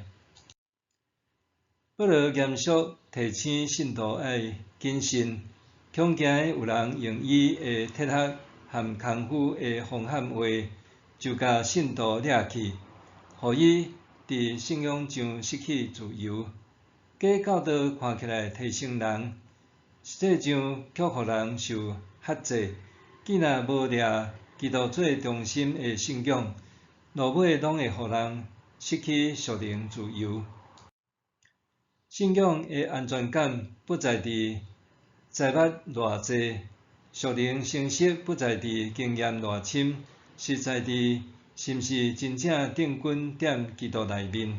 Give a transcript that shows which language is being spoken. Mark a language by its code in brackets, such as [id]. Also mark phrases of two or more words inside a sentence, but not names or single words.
[nan] 保罗严肃提醒信徒爱谨慎，恐惊有人用伊的铁盒和功夫的风喊话，就甲信徒掠去，互伊伫信仰上失去自由。假教导看起来提升人，实际上却互人受辖制。既若无掠基督做中心的信仰，落尾拢会互人失去属灵自由。信仰的安全感不在伫知捌偌济，属灵成熟不在伫经验偌深，是在伫是毋是真正定根踮基督内面。